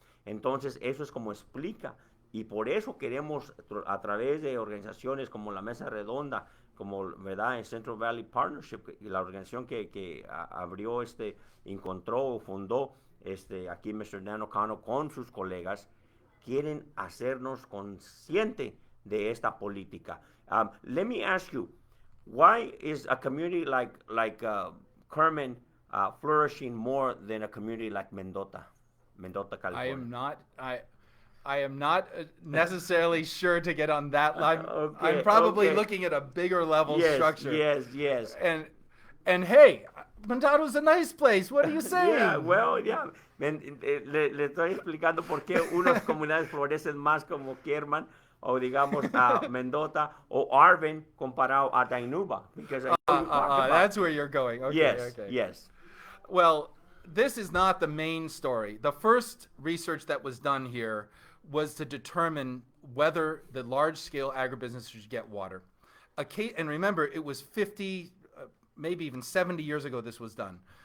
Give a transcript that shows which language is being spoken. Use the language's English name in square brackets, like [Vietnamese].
[Spanish] Entonces, eso es como explica. Y por eso queremos, a través de organizaciones como la Mesa Redonda, como, ¿verdad?, el Central Valley Partnership, la organización que abrió, encontró o fundó aquí Mr. Dan O'Connell con sus colegas, quieren hacernos consciente de esta política. [English] Let me ask you, why is a community like Kerman flourishing more than a community like Mendota, California? I am not necessarily sure to get on that line. I'm probably looking at a bigger level structure. Yes. And hey, Mendota's a nice place. What are you saying? Yeah, well, yeah. [Spanish] Le estoy explicando por qué unas comunidades florecen más como Kerman, o digamos Mendota o Arvin comparado a Dinuba, [English] because that's where you're going. Okay, yes. Well, this is not the main story. The first research that was done here was to determine whether the large-scale agribusiness should get water. And remember, it was 50, maybe even 70 years ago this was done.